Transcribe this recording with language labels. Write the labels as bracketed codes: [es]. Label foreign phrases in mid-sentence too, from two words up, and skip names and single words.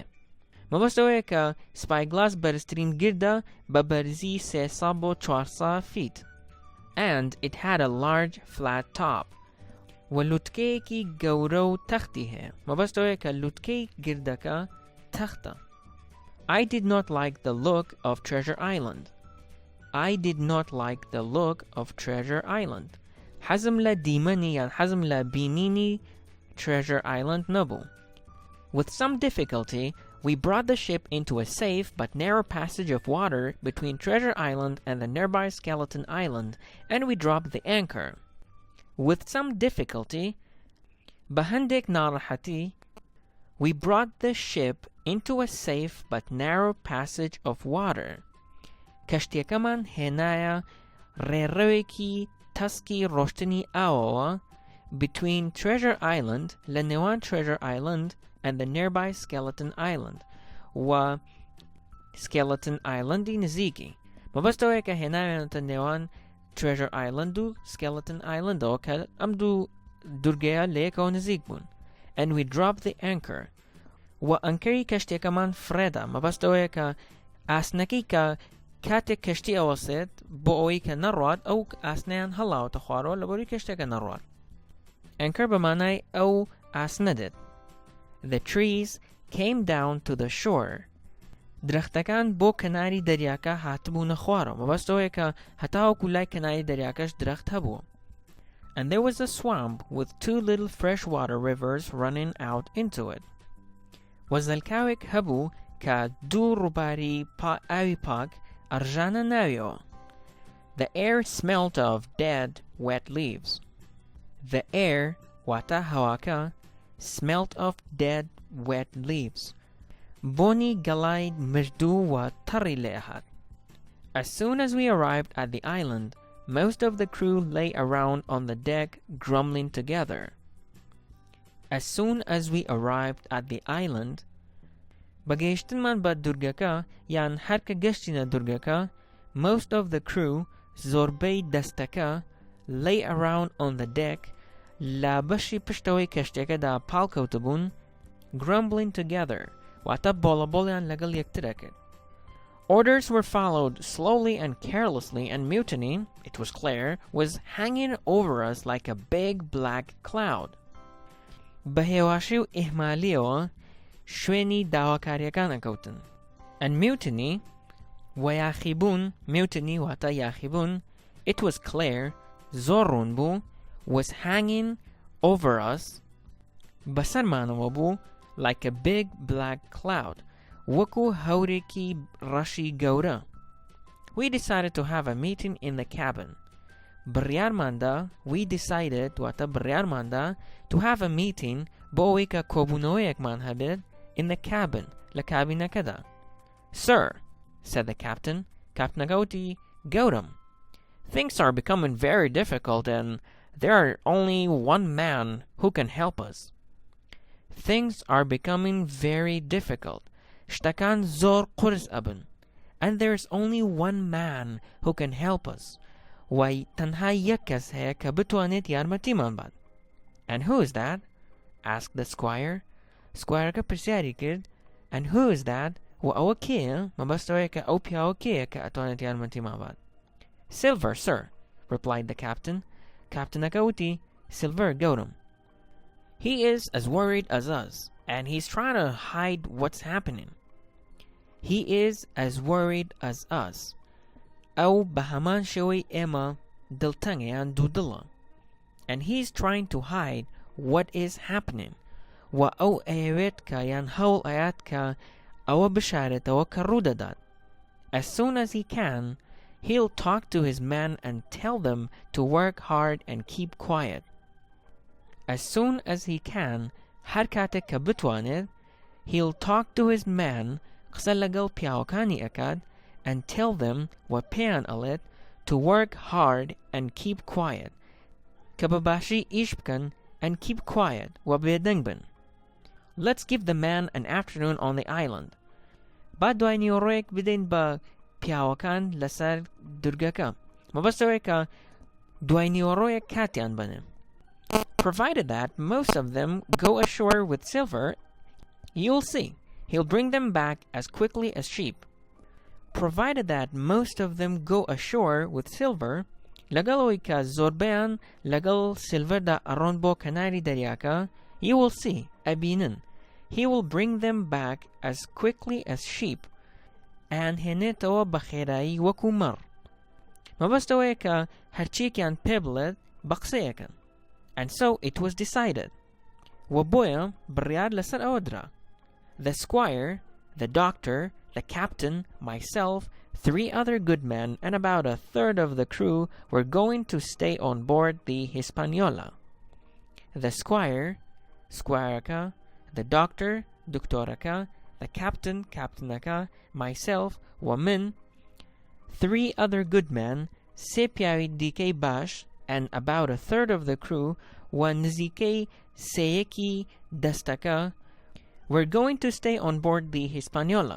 [ckb] مەبەستەوەیە کە سپایگلاس بەرزترین گردە بە بەرزی 300 بۆ 400 feet. [en] And it had a large flat top. [ckb] و لوتکەیەکی گەورە و تەختی هەیە. مەبەستەوەیە کە لوتکەی گردەکە تەختە. [en] I did not like the look of Treasure Island. I did not like the look of Treasure Island. [ckb] حەزم لە دیمەنی یان حەزم لە بینینی Treasure Island نەبوو. [en] With some difficulty, we brought the ship into a safe but narrow passage of water between Treasure Island and the nearby Skeleton Island, and we dropped the anchor. With some difficulty, [ckb] بهندێک ناڕەحەتی, [en] we brought the ship into a safe but narrow passage of water. [ckb] کەشتیەکەمان هێنایە ڕێڕەوێکی تەسکی ڕۆشتنی ئاوەوە between Treasure Island لە نێوان Treasure Island [en] and the nearby Skeleton Island [ckb] و Skeleton Islandی نزیکی. مەبەستەوەیە کە هێناوێنێتە نێوان Treasure Island و Skeleton Islandەوە کە ئەم دوو دوورگەیە لە یەکەوە نزیک بوون. [en] And we dropped the anchor. [ckb] و ئەنکەری کەشتێکەمان فرێدا. مەبەستەوەیە کە ئاسنەکەی کە کاتێک کەشتی ئەوەسێت بۆ ئەوەی کە نەڕوات ئەو ئاسنەیان هەڵاوەتە خوارەوە لەبەروی کەشتێکە نەڕوات. ئەنکەر بەمانای ئەو ئاسنە دێت. [en] The trees came down to the shore. [ckb] درەختەکان بۆ کەناری دەریاکە هاتبوونە خوارەوە. مەبەستەوەیە کە هەتاوەکو لای کەناری دەریاکەش درەخت هەبووە. [en] And there was a swamp with 2 little freshwater rivers running out into it. [ckb] وەزەلکاوێک هەبوو کە دوو ڕووباری ئاوی پاک ئەڕژانە ناویەوە. [en] The air smelt of dead, wet leaves. The air [ckb] واتە هەواکە [en] smelt of dead, wet leaves. [ckb] بۆنی گەڵای مردوو و تەڕی لێهات. [en] As soon as we arrived at the island, most of the crew lay around on the deck grumbling together. As soon as we arrived at the island, [ckb] بەگەیشتنمان بە دوورگەکە یان هەرکە گەشتینە دوورگەکە, [en] most of the crew [ckb] زۆربەی دەستەکە [en] lay around on the deck [ckb] لە بەشی پشتەوەی کەشتێکەدا پاڵکەوتبوون [en] grumbling together [ckb] واتە بۆڵەبۆڵیان لەگەڵ یەکترە کرد. [en] Orders were followed slowly and carelessly, and mutiny, it was clear, was hanging over us like a big black cloud. [ckb] بەهێواشی و ئیهمالیەوە شوێنی داواکاریەکان ئەکەوتن. [en] And mutiny, [ckb] وەیاخیبوون, mutiny واتە یاخیبوون, [en] it was clear, [ckb] زۆر ڕوون بوو, [en] was hanging over us, [ckb] بەسەرمانەوە بوو, [en] like a big black cloud, [ckb] وەکو هەورێکی ڕەشی گەورە. [en] We decided to have a meeting in the cabin. [ckb] بڕیارماندا, [en] we decided, [ckb] واتە بڕیارماندا, [en] to have a meeting [ckb] بۆ ئەوەی کە کۆبوونەوەیەکمان هەبێت [en] in the cabin, [ckb] لە کابینەکەدا. [en] Sir, said the captain, [ckb] کاپتنەکە وتی, گەورم, [en] things are becoming very difficult and there are only one man who can help us. Things are becoming very difficult. [ckb] شتەکان زۆر قورس ئەبن. [en] And there's only one man who can help us. [ckb] وای تەنها یەک کەس هەیە کە بتوانێت یارمەتیمان بات. [en] And who is that? asked the squire. [ckb] سکوایرەکە پرسیاری کرد. [en] And who is that? [ckb] و ئەوە کێیە؟ مەبەستەوەیە کە ئەو پیاوە کێیە کە ئەتوانێت یارمەتیمان بات. [en] Silver, sir, replied the captain. [ckb] کاپتنەکە وتی, Silver, گەورم. [en] He is as worried as us, and he's trying to hide what's happening. He is as worried as us. [ckb] ئەو بە هەمان شێوەی ئێمە دڵتەنگیان دوودڵە. [en] And he's trying to hide what is happening. [ckb] و ئەو ئەیەوێت کە یان هەوڵ ئەیات کە ئەوە بشارێتەوە کە ڕوودەدات. [en] As soon as he can, he'll talk to his men and tell them to work hard and keep quiet. As soon as he can, [ckb] هەر کاتێک کە بتوانێت, [en] he'll talk to his men, [ckb] قسە لەگەڵ پیاوەکانی ئەکات, [en] and tell them [ckb] و پێیان ئەڵێت [en] to work hard and keep quiet. [ckb] کە بەباشی ئیش بکەن [en] and keep quiet [ckb] و بێدەنگ بن. [en] Let's give the man an afternoon on the island. [ckb] با دوای نیوەڕۆیەک بدەین بە پیاوەکان لەسەر دورگەکە. مەبەستەوەیە کە دوای نیوەڕۆیەک کاتیان بنێ. [en] Provided that most of them go ashore with Silver, you'll see, he'll bring them back as quickly as sheep. Provided that most of them go ashore with Silver, [ckb] لەگەڵەوەی کە زۆربەیان لەگەڵ سیلڤەردا ئەڕۆن بۆ کەناری دەریاکە, [en] you will see, ئەبینن, he will bring them back as quickly as sheep, and [ckb] هێنێتەوە بە خێرایی وەکو مەڕ. مەبەستەوەیە کە هەرچیەکیان پێ بڵێت بە قسەیەکەن. [en] And so it was decided. [ckb] و بۆیە بڕیار لەسەر ئەوە درا. [en] The squire, the doctor, the captain, myself, 3 other good men, and about a third of the crew were going to stay on board the Hispaniola. The squire, squireaka, the doctor, doctoraka, the captain, captainaka, myself, woman, 3 other good men, [ckb] سێ پیاوی دیکەی باش, [en] and about a third of the crew, [ckb] و نزیکەی سێیەکی دەستەکە, [en] were going to stay on board the Hispaniola.